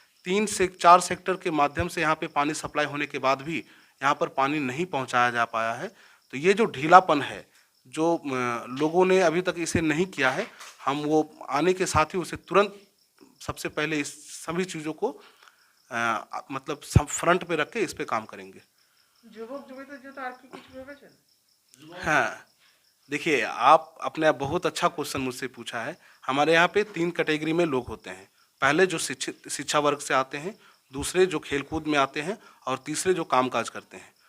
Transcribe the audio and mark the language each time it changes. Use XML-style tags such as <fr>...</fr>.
<hi>3 से 4 सेक्टर के माध्यम से यहाँ पे पानी सप्लाई होने के बाद भी यहाँ पर पानी नहीं पहुँचाया जा पाया है। तो ये जो ढीलापन है, जो लोगों ने अभी तक इसे नहीं किया है, हम वो आने के साथ ही उसे तुरंत सबसे पहले इस सभी चीज़ों को मतलब फ्रंट पे रख के इस पे काम करेंगे।</hi> <bn>যুবক যুবতীদের জন্য আর কি কিছু ভেবেছেন?</bn> <hi>हाँ, देखिए आपने बहुत अच्छा क्वेश्चन मुझसे पूछा है। हमारे यहाँ पे 3 कैटेगरी में लोग होते हैं। पहले जो शिक्षा वर्ग से आते हैं, दूसरे जो खेलकूद में आते हैं और तीसरे जो कामकाज करते हैं।</hi>